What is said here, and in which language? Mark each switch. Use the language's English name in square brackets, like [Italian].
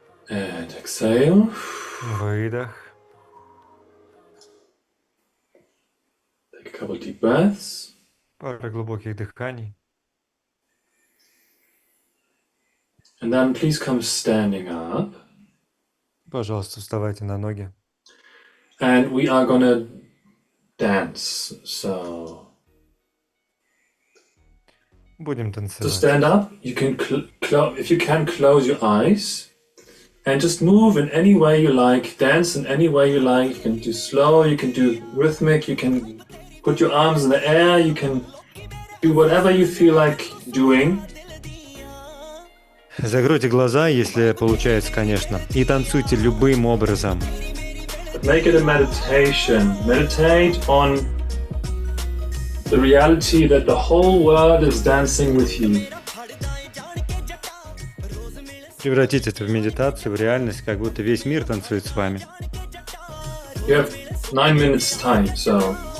[English] And exhale. [Russian] выдох. [English] Take a couple deep breaths. [Russian] Пара глубоких дыханий. [English] And then please come standing up. [Russian] Пожалуйста, вставайте на ноги. [English] And we are gonna dance. So [Russian] Будем [English] to [Russian] танцевать. [English] stand up, you can if you can close your eyes and just move in any way you like. Dance in any way you like. You can do slow. You can do rhythmic. You can put your arms in the air. You can do whatever you feel like doing. [Russian] Закройте глаза, если получается, конечно, и танцуйте любым образом. [English] But make it a meditation. Meditate on the reality that the whole world is dancing with you. [Russian] Превратите это в медитацию, в реальность, как будто весь мир танцует с вами. [English] You have 9 minutes time, so